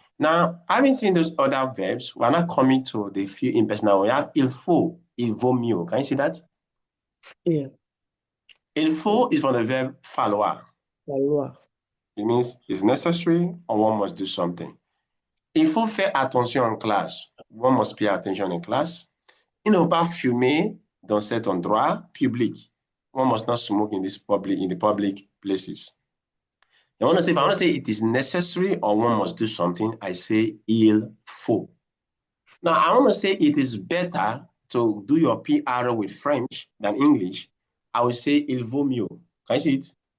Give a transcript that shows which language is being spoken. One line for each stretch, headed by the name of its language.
English: Now, having seen those other verbs, we're now coming to the few impersonal. We have il faut, il vaut mieux. Can you see that? Yeah. Il faut is from the verb falloir.
French: Falloir.
English: It means it's necessary or one must do something.
French: Il faut faire attention en classe.
English: One must pay attention in class.
French: Il ne faut pas fumer dans cet endroit public.
English: One must not smoke in the public places. If I want to say it is necessary or one must do something, I say il faut. Now, I want to say it is better to do your PR with French than English. I will say il vaut mieux. Can you see it?